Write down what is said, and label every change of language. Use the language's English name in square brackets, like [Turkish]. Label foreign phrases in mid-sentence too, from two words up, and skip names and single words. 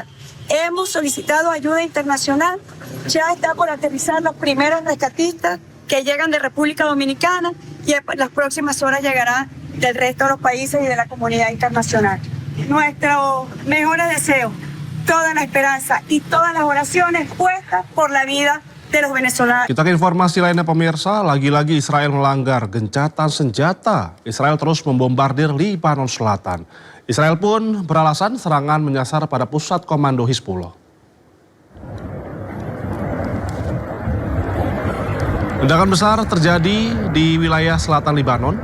[Spanish] Hemos solicitado ayuda internacional, ya está por aterrizar los primeros rescatistas que llegan de República Dominicana y en las próximas horas llegarán del resto de los países y de la comunidad internacional. Nuestro mejor deseo, toda la esperanza y todas las oraciones puestas por la vida de los venezolanos. [Indonesian] Kita ke informasi lainnya pemirsa, lagi-lagi Israel melanggar gencatan senjata. Israel terus membombardir Libanon Selatan. Israel pun beralasan serangan menyasar pada pusat komando Hizbullah. Ledakan besar terjadi di wilayah selatan Libanon.